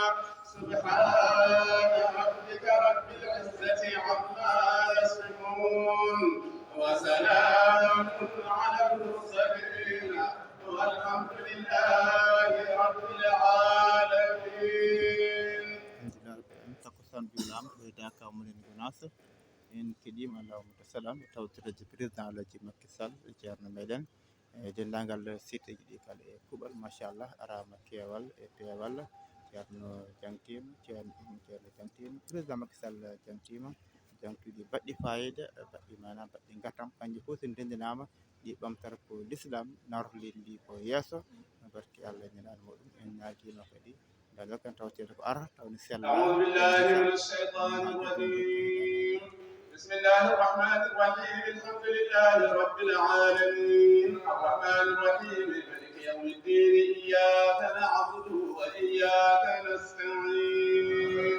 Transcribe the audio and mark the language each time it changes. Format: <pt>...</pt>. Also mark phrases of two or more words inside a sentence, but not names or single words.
<ar>سبحان ربك رب العزة عما يصفون وسلام على المرسلين والحمد لله رب العالمين.</ar> <ff>takkusaan juulaama ɓoydaka mo Madina Gounass en keɗima</ff> <ar>اللهم سلام</ar> <ff>tawtirede président Alaji Macky Sall e ceerno meɗen e dendagal site ji ɗi kala e kuuɓal machallah arama keewal e peewal ceerno jantima ceerno jantima président Macky Sall jantima jantuɗi baɗɗi fayida baɗɗi mana baɗɗi gatam kanƴi fof so dendinama ɗi ɓamtata ko l'islam nawrata leydi ndi ko yesso barki Allah ñaɗan muɗum en ñaguima kadi dagal kan tawtede ko ara tawni sella.</ff> <ar>أعوذ بالله من الشيطان الرجيم. بسم الله الرحمن الرحيم. الحمد لله رب العالمين الرحمن الرحيم مالك يوم الدين. إياك نعبد وإياك نستعين.</ar>